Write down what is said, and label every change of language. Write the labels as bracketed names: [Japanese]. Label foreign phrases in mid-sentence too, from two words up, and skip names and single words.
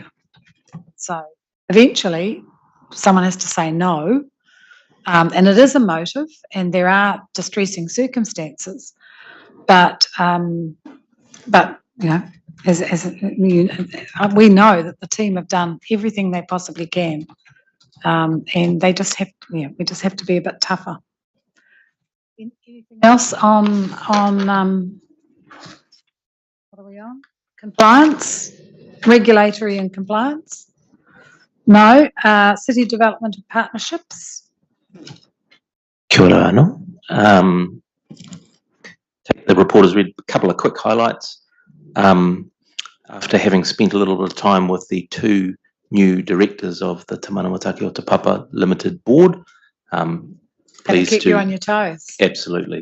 [English] So eventually someone has to say no, and it is emotive and there are distressing circumstances, but you know, we know that the team have done everything they possibly can, and they just have, we just have to be a bit tougher. Anything else on what are we on? Compliance, regulatory and compliance? No. City development and partnerships? [Māori] Kia ora anō. [English] The report has read a couple of quick highlights. After having spent a little bit of time with the two new directors of the Te Manawa o Te Papa Limited Board, pleased keep you on your toes. Absolutely.